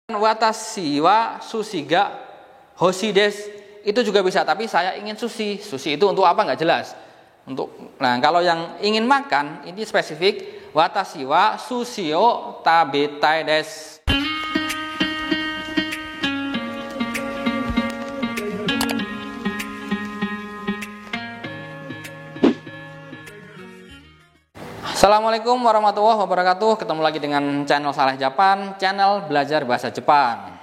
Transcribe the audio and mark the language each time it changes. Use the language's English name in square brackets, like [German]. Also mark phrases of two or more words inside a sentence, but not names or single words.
[Japanese] 私は寿司が欲しいです [Indonesian] itu juga bisa, tapi saya ingin sushi. Sushi itu untuk apa nggak jelas. Nah, kalau yang ingin makan ini spesifik, [Japanese] 私は寿司を食べたいです. [Arabic] السلام عليكم ورحمة الله وبركاته. [Indonesian] Ketemu lagi dengan channel Saleh Japan, channel belajar bahasa Jepang.